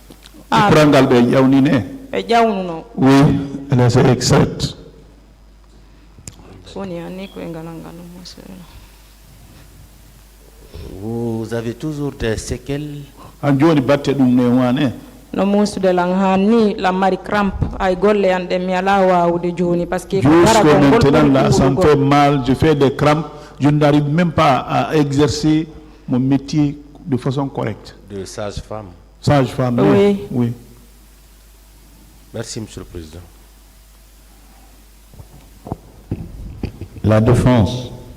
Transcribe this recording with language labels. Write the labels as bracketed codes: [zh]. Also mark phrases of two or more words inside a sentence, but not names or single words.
[ff] Ah. Prangal be yawnine. ɓe ƴawnuno [fr] Oui, elle est extraite. [ff] woni anni koye ngalal ngal monsieur. [fr] Vous avez toujours des séquelles? [ff] An joni batte dum ne wane. no muusude lan hanni lan mari crampe ay golle an ɗen mi ala wawude joni [fr] par ce que [ff] ko [fr] Jusque [ff] gara kon [fr] maintenant là, ça me [ff] gol [fr] fait mal, je fais des crampes, je n'arrive même pas à exercer mon métier de façon correcte. De sage-femme. Sage-femme, Oui. oui. Merci, Monsieur le Président. La défense.